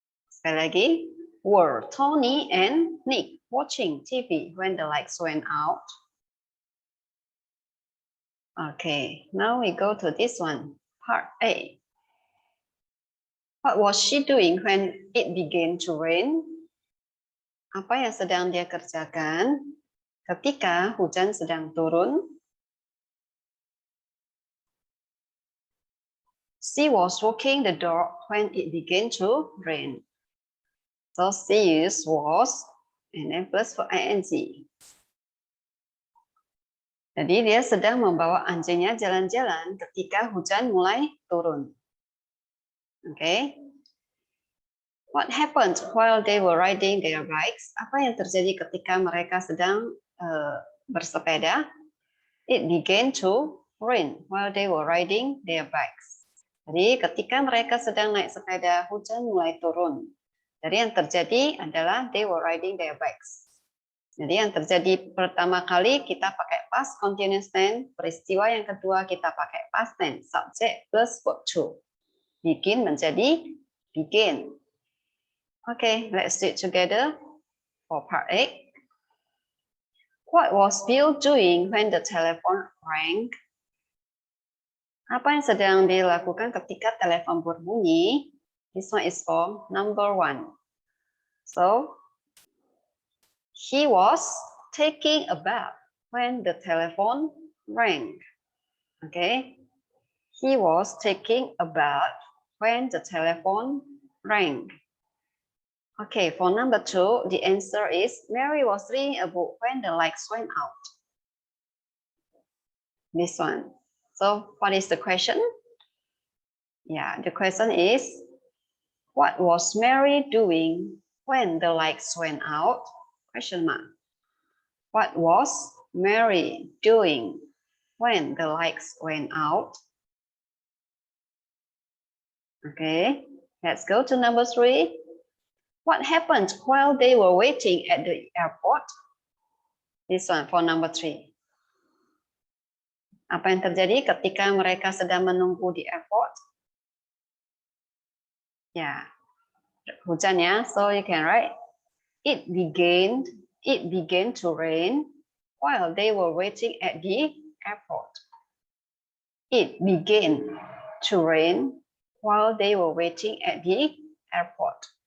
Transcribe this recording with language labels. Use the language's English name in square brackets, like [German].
[Indonesian] Sekali lagi, [English] were Tony and Nick watching TV when the lights went out? Okay, now we go to this one, part A. What was she doing when it began to rain? [Indonesian] Apa yang sedang dia kerjakan ketika hujan sedang turun? [English] She was walking the dog when it began to rain. So she used was and then plus for ing. [Indonesian] Jadi dia sedang membawa anjingnya jalan-jalan ketika hujan mulai turun. Okay. [English] What happened while they were riding their bikes? [Indonesian] Apa yang terjadi ketika mereka sedang bersepeda? [English] It began to rain while they were riding their bikes. [Indonesian] Jadi ketika mereka sedang naik sepeda, hujan mulai turun. Jadi yang terjadi adalah [English] they were riding their bikes. [Indonesian] Jadi yang terjadi pertama kali kita pakai past continuous tense, peristiwa yang kedua kita pakai past tense, subject plus verb to. Begin menjadi begin. [English] Okay, let's do it together for part A. What was Bill doing when the telephone rang? [Indonesian] Apa yang sedang dilakukan ketika telepon berbunyi? [English] This one is for number 1. So, he was taking a bath when the telephone rang. Okay, he was taking a bath when the telephone rang. Okay, for number 2, the answer is Mary was reading a book when the lights went out. This one. So, what is the question? Yeah, the question is, what was Mary doing when the lights went out? Question mark. What was Mary doing when the lights went out? Okay, let's go to number 3. What happened while they were waiting at the airport? This one for number 3. [Indonesian] Apa yang terjadi ketika mereka sedang menunggu di airport? Ya, hujan ya. [English] So you can write, it began to rain while they were waiting at the airport. It began to rain while they were waiting at the airport.